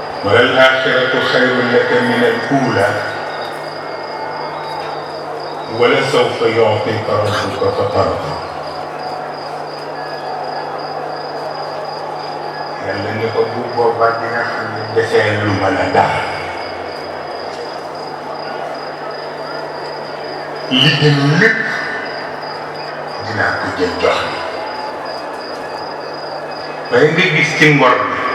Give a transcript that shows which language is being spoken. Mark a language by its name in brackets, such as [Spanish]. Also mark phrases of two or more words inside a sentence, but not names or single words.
[Arabic] وللآخرة خير لك من الأولى ولسوف يعطيك ربك فترضى. [Wolof] yàlla ni ko bu boobaa di nga xam ne desee lu ma la dara li gën lépp dinaa ko jël jox ni waaye nga gis ci ngor bi